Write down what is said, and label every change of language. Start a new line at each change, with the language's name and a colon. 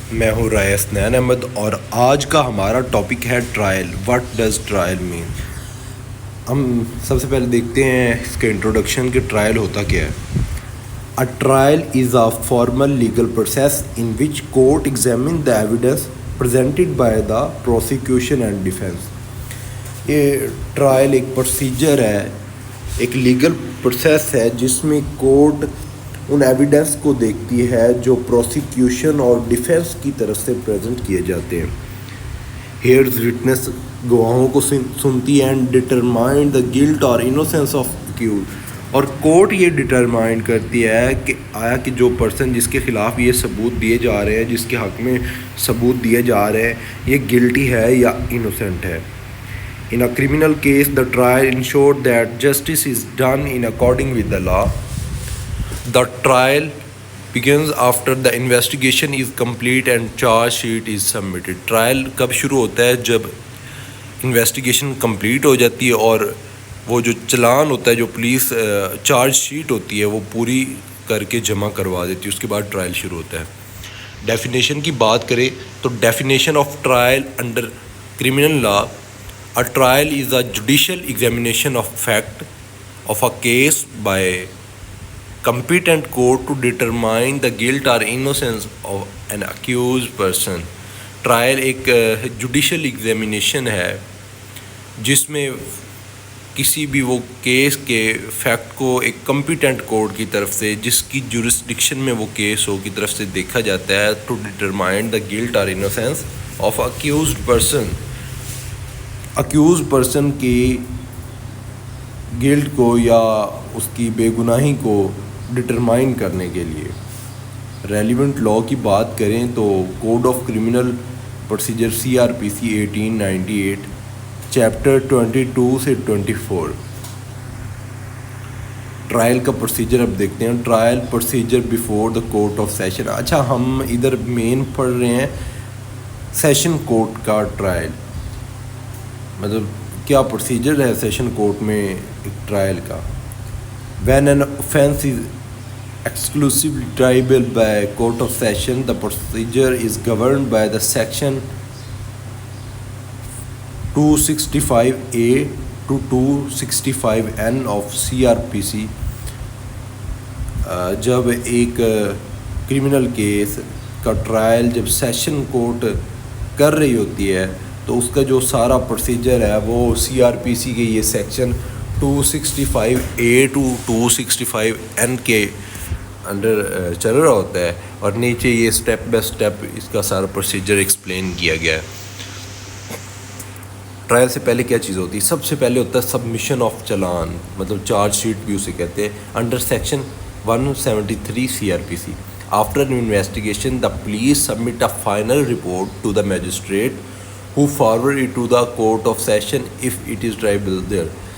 Urdu: میں ہوں رائس نین احمد اور آج کا ہمارا ٹاپک ہے ٹرائل.
English: What does trial mean?
Urdu: ہم سب سے پہلے دیکھتے ہیں اس کے انٹروڈکشن کہ ٹرائل ہوتا کیا ہے.
English: A trial is a formal legal process in which court examine the evidence presented by the prosecution and defense.
Urdu: یہ ٹرائل ایک پروسیجر ہے، ایک لیگل پروسیس ہے جس میں کورٹ ان ایویڈنس کو دیکھتی ہے جو پروسیکیوشن اور ڈیفینس کی طرف سے پریزنٹ کیے جاتے ہیں.
English: hears witness
Urdu: گواہوں کو سنتی ہے
English: And determine the guilt اور innocence of accuse.
Urdu: اور کورٹ یہ ڈٹرمائن کرتی ہے کہ آیا کہ جو پرسن جس کے خلاف یہ ثبوت دیے جا رہے ہیں، جس کے حق میں ثبوت دیے جا رہے ہیں، یہ گلٹی ہے یا انوسینٹ ہے.
English: In a criminal case, the trial ensured that justice is done in accordance with the law. The trial begins after the investigation is complete and charge sheet is submitted.
Urdu: Trial کب شروع ہوتا ہے؟ جب investigation complete ہو جاتی ہے اور وہ جو چلان ہوتا ہے، جو پولیس چارج شیٹ ہوتی ہے، وہ پوری کر کے جمع کروا دیتی ہے. اس کے بعد ٹرائل شروع ہوتا ہے. ڈیفینیشن کی بات کریں تو
English: Definition of trial under criminal law: A trial is a judicial examination of fact of a case by competent court to determine the guilt or innocence of an accused person.
Urdu: Trial ایک judicial examination ہے جس میں کسی بھی وہ case کے fact کو ایک کمپیٹنٹ کورٹ کی طرف سے، جس کی جورسڈکشن میں وہ کیس ہو، کی طرف سے دیکھا جاتا ہے
English: To determine the guilt اور innocence of accused person.
Urdu: Accuse person کی گلٹ کو یا اس کی بے گناہی کو ڈٹرمائن کرنے کے لیے. ریلیونٹ لاء کی بات کریں تو code of criminal procedure CRPC 1898 chapter 22 سے 24. ٹرائل کا پروسیجر اب دیکھتے ہیں.
English: Trial procedure before the court of session.
Urdu: اچھا، ہم ادھر مین پڑھ رہے ہیں سیشن کورٹ کا ٹرائل، مطلب کیا پروسیجر ہے سیشن کورٹ میں ایک ٹرائل کا.
English: When an offense is exclusively triable by court of session, the procedure is governed by the section 265A to 265N of CRPC.
Urdu: جب ایک کرمنل کیس کا ٹرائل جب سیشن کورٹ کر رہی ہوتی ہے تو اس کا جو سارا پروسیجر ہے وہ CRPC کے یہ سیکشن 265A to 265N کے انڈر چل رہا ہوتا ہے، اور نیچے یہ اسٹیپ بائی اسٹیپ اس کا سارا پروسیجر ایکسپلین کیا گیا ہے. ٹرائل سے پہلے کیا چیز ہوتی ہے؟ سب سے پہلے ہوتا ہے سبمیشن آف چلان، مطلب چارج شیٹ بھی اسے کہتے ہیں، under section 173 CRPC.
English: After an investigation, the police submit a final report to the magistrate who forward it to the court of session if it is triable there.